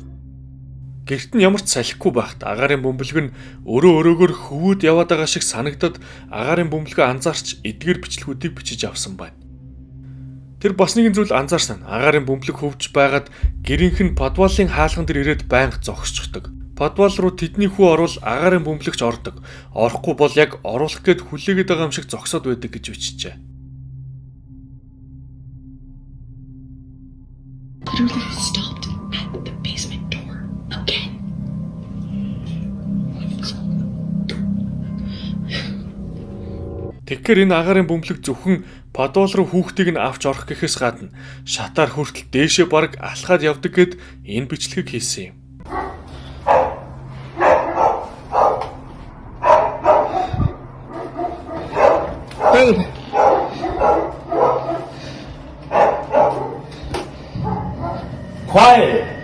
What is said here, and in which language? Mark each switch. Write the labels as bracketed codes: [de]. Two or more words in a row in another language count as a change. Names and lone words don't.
[mn] Гэрт нь ямар ч салхигүй байхад агаарын бөмбөлөг нь өрөөгөөр хөвөөд яваад байгаа шиг санагдаад агаарын бөмбөлгөө анзаарч эдгээр бичлэгүүдийг бичиж авсан байна. Тэр бас нэгэн зүйл анзаарсан нь агаарын бөмбөлөг хөвж байгаад гэрийнх нь подвалын хаалган дээр ирээд байнга зогсчихдог. Подвал руу тэдний хүү орвол агаарын бөмбөлөгч ордог. Орохгүй бол яг оруулах гээд хүлээгээд байгаа юм шиг зогсоод байдаг гэж бичжээ. [en] Literally stopped at the basement door again. [mn] Тэгэхээр энэ агаарын бөмбөлөг зөвхөн подвал руу хүүхдийг нь авч орох гэхээс гадна шатаар хүртэл дээшээ бараг алхаад явдаг гэд энэ бичлэгийг хийсэн юм. [en] Babe. Quiet!